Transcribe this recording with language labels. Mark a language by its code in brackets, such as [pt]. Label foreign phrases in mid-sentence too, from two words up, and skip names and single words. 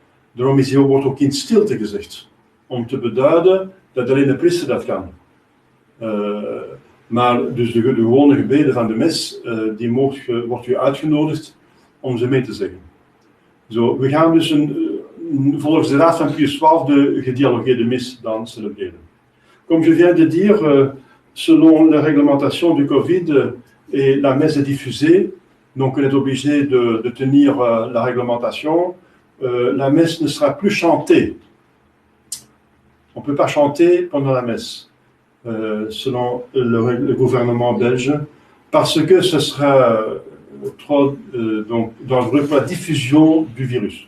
[nl] Daarom wordt ook in stilte gezegd. Om te beduiden dat alleen de priester dat kan. Maar dus de gewone gebeden van de mis, die wordt u uitgenodigd om ze mee te zeggen. Zo, we gaan dus volgens de raad van Pius XII de gedialogeerde mis dan celebreren. [fr] Comme je viens de dire, selon la réglementation du Covid et la messe est diffusée, donc on est obligé de tenir la réglementation. La messe ne sera plus chantée. On ne peut pas chanter pendant la messe, selon le gouvernement belge, parce que ce sera trop donc, dangereux pour la diffusion du virus.